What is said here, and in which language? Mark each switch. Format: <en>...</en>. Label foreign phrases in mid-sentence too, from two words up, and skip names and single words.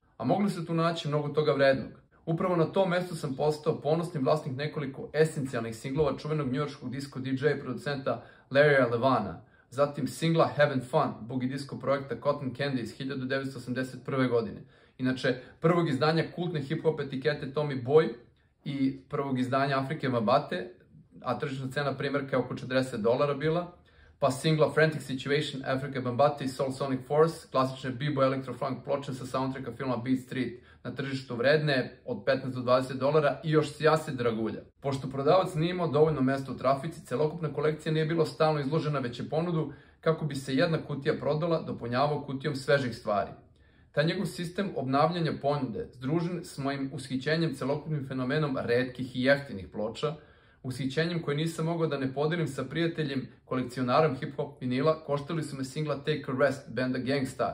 <sr>A mogli se tu naći mnogo toga vrednog. Upravo na tom mestu sam postao ponosni vlasnik nekoliko esencijalnih singlova čuvenog njujorškog disco DJ i producenta Larrya Levana, zatim singla Havin' Fun,</sr> <en>boogie disco</en> <sr>projekta Cotton Candy iz 1981. godine. Inače, prvog izdanja kultne hip-hop etikete Tommy Boy i prvog izdanja Afrike Mabate, a tržišna cena primjerka je oko $40 bila, pa singla Frantic Situation, Africa Bambaataa i Soul Sonic Force, klasične</sr> <en>b-boy electro-funk</en> <sr>ploče sa soundtracka filma Beat Street, na tržištu vredne od $15 do $20 i još sjase dragulja. Pošto prodavac nije imao dovoljno mesta u trafici, celokupna kolekcija nije bila stalno izložena, već je ponudu kako bi se jedna kutija prodala dopunjavao kutijom svežih stvari. Taj njegov sistem obnavljanja ponude, združen s mojim ushićenjem celokupnim fenomenom retkih i jeftinih ploča, ushićenjem koje nisam mogao da ne podelim sa prijateljem, kolekcionarom hip-hop vinila, koštali su me singla Take a Rest benda Gang Starr.</sr>